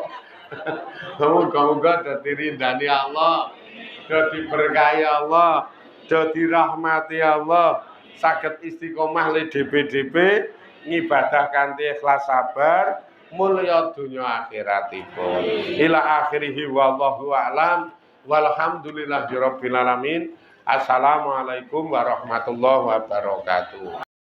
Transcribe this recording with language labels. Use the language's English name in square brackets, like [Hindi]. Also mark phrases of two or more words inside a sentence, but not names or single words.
[Javanese] Muga-muga dadi rindani Allah, dadi berkahi Allah, dadi rahmati Allah, saged istiqomah le DP-DP ngibadah kanthi ikhlas sabar, mulya donya akhiratipun. [Arabic] إلى آخره والله أعلم والحمد لله رب العالمين. السلام عليكم ورحمة الله وبركاته.